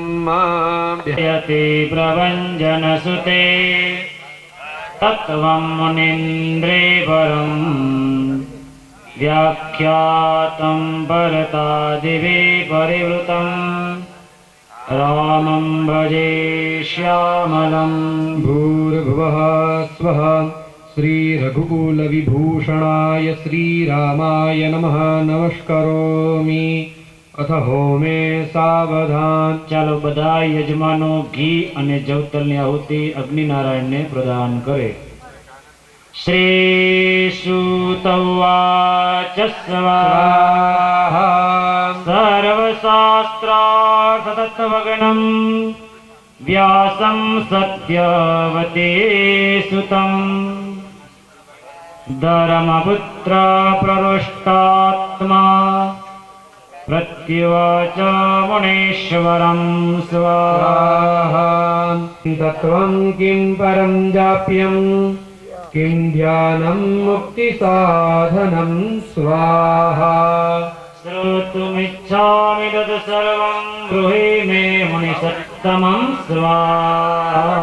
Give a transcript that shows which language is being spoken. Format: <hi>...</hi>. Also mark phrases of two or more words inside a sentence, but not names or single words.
<sa>यति प्रभञ्जनसुते तत्त्वं मुनीन्द्रे परम् व्याख्यातं भरतादिभिः परिवृतं रामं भजे श्यामलम्। भूर्भुवः स्वः श्रीरघुकुलविभूषणाय श्रीरामाय नमः नमस्करोमि। अथ होमे सावधान।</sa> <gu>ચાલો બધા યજમાનો ઘી અને જવતલની આહુતિ અગ્નિનારાયણને પ્રદાન કરે.</gu> <sa>શ્રી સૂત ઉવાચ સ્વાહા સર્વશાસ્ત્રાર્થતત્ત્વજ્ઞં વ્યાસં સત્યવતે સુतं ધર્મપુત્ર પ્રરુષ્ટાત્મા प्रत्युवाच मुनीश्वरं स्वाहा। तत्त्वं किं परं जाप्यं किं ध्यानं मुक्तिसाधनं स्वाहा। श्रोतुमिच्छामि तत् सर्वं ब्रूहि मे मुनिसत्तमं स्वाहा।</sa>